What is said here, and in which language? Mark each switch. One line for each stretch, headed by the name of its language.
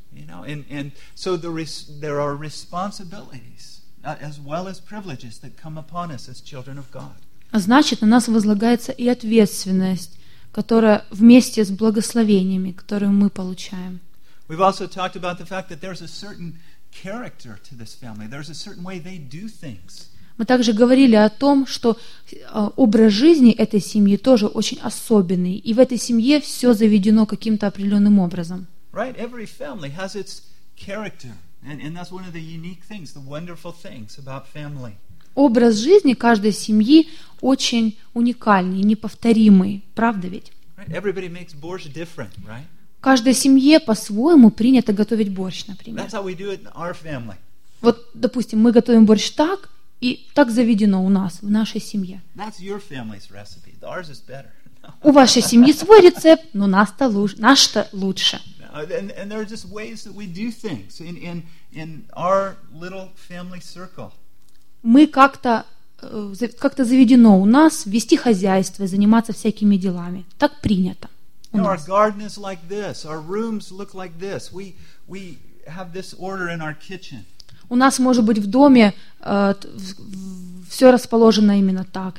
English: You know, and so there are responsibilities as well as privileges that come upon us as children of God.
Russian: Значит, на нас возлагается и ответственность, которая вместе с благословениями, которые мы получаем.
English: We've also talked about the fact that there's a certain character to this family. There's a certain way they do things.
Russian: Мы также говорили о том, что образ жизни этой семьи тоже очень особенный, и в этой семье все заведено каким-то определенным образом.
English: Right, every family has its character, and that's one of the unique things, the wonderful things about family.
Russian: Образ жизни каждой семьи очень уникальный, неповторимый, правда ведь?
English: Right, everybody makes borscht different, right?
Russian: Каждой семье по-своему принято готовить борщ, например.
English: That's how we do it in our family.
Russian: Вот, допустим, мы готовим борщ так, И так заведено у нас, в нашей семье.
English: That's your family's recipe. Ours is better.
Russian: У вашей семьи свой рецепт, но наш-то лучше. Наш-то лучше.
English: And there are just ways that we do things in our little family circle.
Russian: Мы как-то заведено у нас вести хозяйство, заниматься всякими делами. Так принято.
English: Our garden is like this. Our rooms look like this. We have this order in our kitchen.
Russian: У нас, может быть, в доме все расположено именно так.